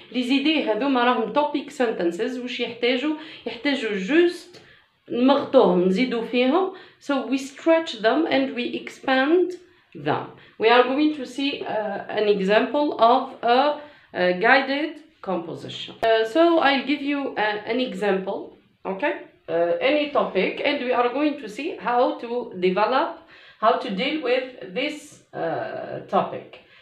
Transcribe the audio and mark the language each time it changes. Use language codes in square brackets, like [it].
[fr] les idées [ar] هذوما راهم [en] topic sentences. [ar] واش يحتاجوا just نمغطوهم نزيدوا فيهم. [en] so we stretch them and we expand them. we are going to see an example of a guided composition. So I'll give you an example, okay, any topic, and we are going to see how to develop, how to deal with this topic.